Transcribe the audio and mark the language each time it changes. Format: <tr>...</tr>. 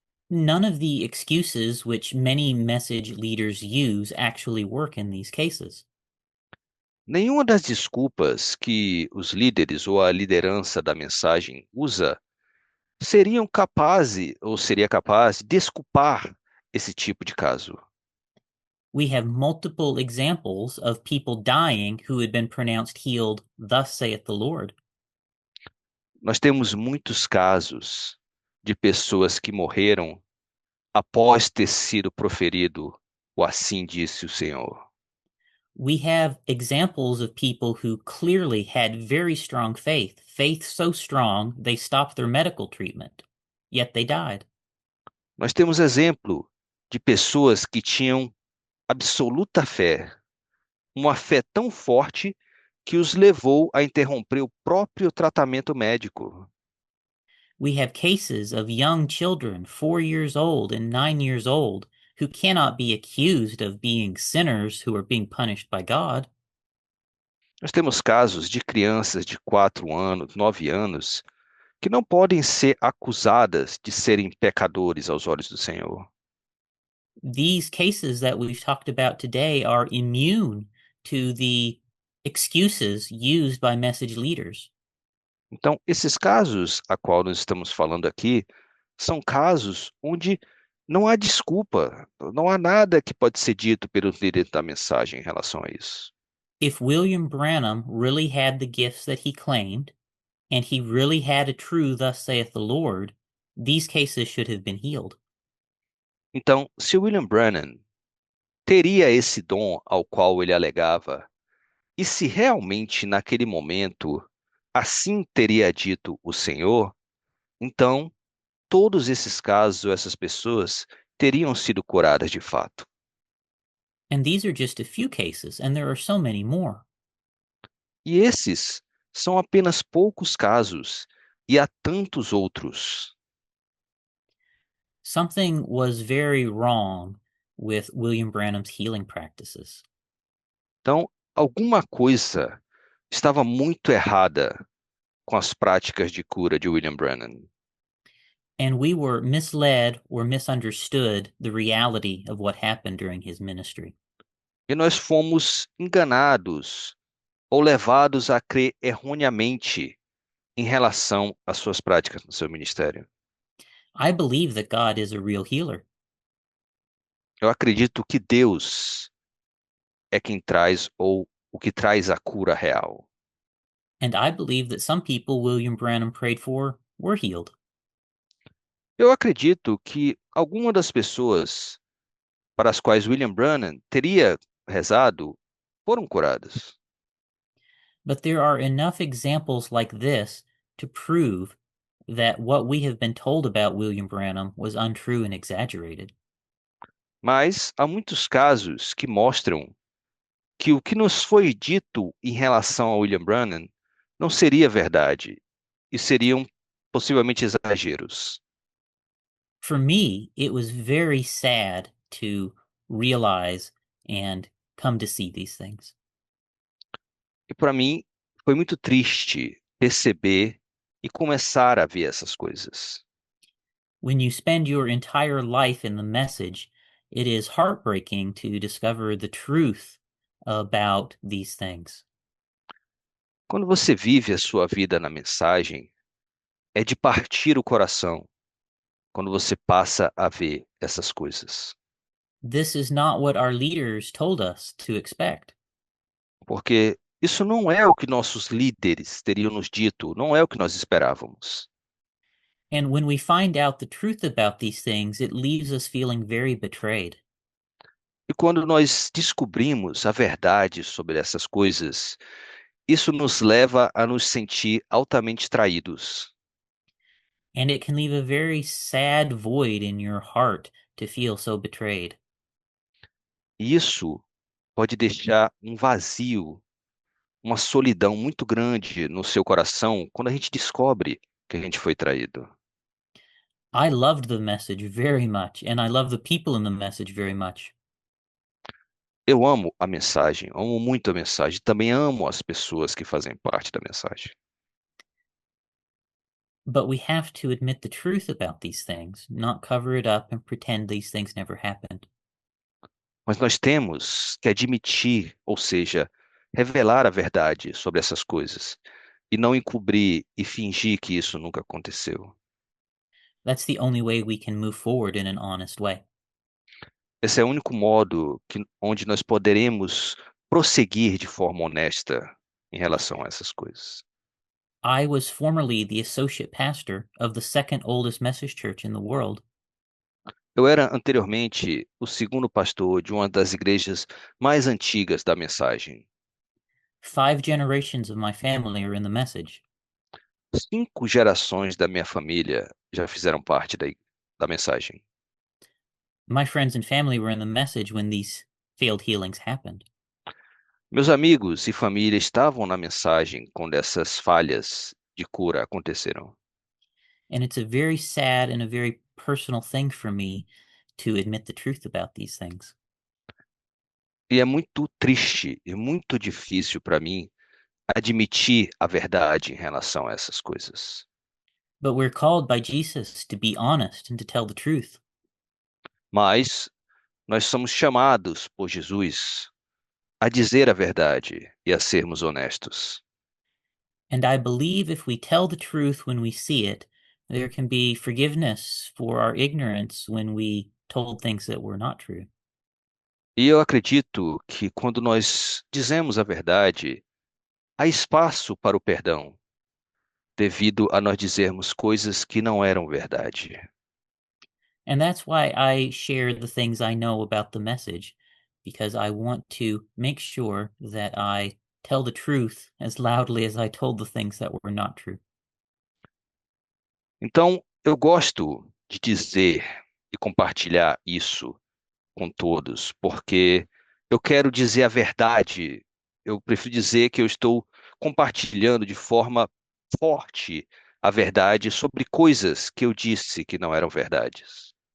<en>None of the excuses which many message leaders use actually work in these cases.</en> <pt>Nenhuma das desculpas que os líderes ou a liderança da mensagem usa seriam capazes ou seria capaz de desculpar esse tipo de caso.</pt> <en>We have multiple examples of people dying who had been pronounced healed, thus saith the Lord.</en> <pt>Nós temos muitos casos de pessoas que morreram após ter sido proferido o assim disse o Senhor.</pt> <en>We have examples of people who clearly had very strong faith, faith so strong they stopped their medical treatment, yet they died.</en> <pt>Nós temos exemplo de pessoas que tinham absoluta fé, uma fé tão forte que os levou a interromper o próprio tratamento médico.</pt> <en>We have cases of young children, 4 years old and 9 years old, who cannot be accused of being sinners who are being punished by God.</en> <pt>Nós temos casos de crianças de 4 anos, 9 anos, que não podem ser acusadas de serem pecadores aos olhos do Senhor.</pt> <en>These cases that we've talked about today are immune to the excuses used by message leaders.</en> <pt>Então, esses casos a qual nós estamos falando aqui são casos onde não há desculpa, não há nada que pode ser dito pelo líder da mensagem em relação a isso.</pt> <en>If William Branham really had the gifts that he claimed, and he really had a true thus saith the Lord, these cases should have been healed.</en> <pt>Então, se William Branham teria esse dom ao qual ele alegava, e se realmente naquele momento assim teria dito o Senhor, então todos esses casos, ou essas pessoas, teriam sido curadas de fato.</pt> <en>And these are just a few cases, and there are so many more.</en> <pt>E esses são apenas poucos casos, e há tantos outros.</pt> <en>Something was very wrong with William Branham's healing practices.</en> <pt>Então, alguma coisa estava muito errada com as práticas de cura de William Branham.</pt> <en>And we were misled or misunderstood the reality of what happened during his ministry.</en> <pt>E nós fomos enganados ou levados a crer erroneamente em relação às suas práticas no seu ministério.</pt> <en>I believe that God is a real healer.</en> <pt>Eu acredito que Deus é quem traz ou o que traz a cura real.</pt> <en>And I believe that some people William Branham prayed for were healed.</en> <pt>Eu acredito que alguma das pessoas para as quais William Branham teria rezado foram curadas.</pt> <en>But there are enough examples like this to prove that what we have been told about William Branham was untrue and exaggerated.</en> <pt>Mas há muitos casos que mostram que o que nos foi dito em relação a William Branham não seria verdade e seriam possivelmente exageros.</pt> <en>For me, it was very sad to realize and come to see these things.</en> <pt>E para mim foi muito triste perceber e começar a ver essas coisas.</pt> <en>When you spend your entire life in the message, it is heartbreaking to discover the truth about these things.</en> <pt>Quando você vive a sua vida na mensagem, é de partir o coração quando você passa a ver essas coisas.</pt> <en>This is not what our leaders told us to expect.</en> <pt>Porque isso não é o que nossos líderes teriam nos dito, não é o que nós esperávamos.</pt> <en>And when we find out the truth about these things, it leaves us feeling very betrayed.</en> <pt>E quando nós descobrimos a verdade sobre essas coisas, isso nos leva a nos sentir altamente traídos.</pt> <en>And it can leave a very sad void in your heart to feel so betrayed.</en> <pt>E isso pode deixar um vazio, uma solidão muito grande no seu coração quando a gente descobre que a gente foi traído.</pt> <en>I loved the message very much, and I love the people in the message very much.</en> <pt>Eu amo a mensagem, amo muito a mensagem, também amo as pessoas que fazem parte da mensagem.</pt> <en>But we have to admit the truth about these things, not cover it up and pretend these things never happened.</en> <pt>Mas nós temos que admitir, ou seja, revelar a verdade sobre essas coisas e não encobrir e fingir que isso nunca aconteceu.</pt> <en>That's the only way we can move forward in an honest way.</en> <pt>Esse é o único modo onde nós poderemos prosseguir de forma honesta em relação a essas coisas.</pt> <en>I was formerly the associate pastor of the second oldest message church in the world.</en> <pt>Eu era anteriormente o segundo pastor de uma das igrejas mais antigas da mensagem.</pt> <en>5 generations of my family are in the message.</en> <pt>5 gerações da minha família já fizeram parte da mensagem.</pt> <en>My friends and family were in the message when these failed healings happened.</en> <pt>Meus amigos e família estavam na mensagem quando essas falhas de cura aconteceram.</pt> <en>And it's a very sad and a very personal thing for me to admit the truth about these things.</en> <pt>E é muito triste e muito difícil para mim admitir a verdade em relação a essas coisas.</pt> <en>But we're called by Jesus to be honest and to tell the truth.</en> <pt>Mas nós somos chamados por Jesus a dizer a verdade e a sermos honestos.</pt> <en>And I believe if we tell the truth when we see it, there can be forgiveness for our ignorance when we told things that were not true.</en> <pt>E eu acredito que quando nós dizemos a verdade, há espaço para o perdão, devido a nós dizermos coisas que não eram verdade.</pt> <en>And that's why I share the things I know about the message, because I want to make sure that I tell the truth as loudly as I told the things that were not true.</en> <pt>Então, eu gosto de dizer e compartilhar isso com todos, porque eu quero dizer a verdade. Eu prefiro dizer que eu estou compartilhando de forma forte a verdade sobre coisas que eu disse que não eram verdades.</pt>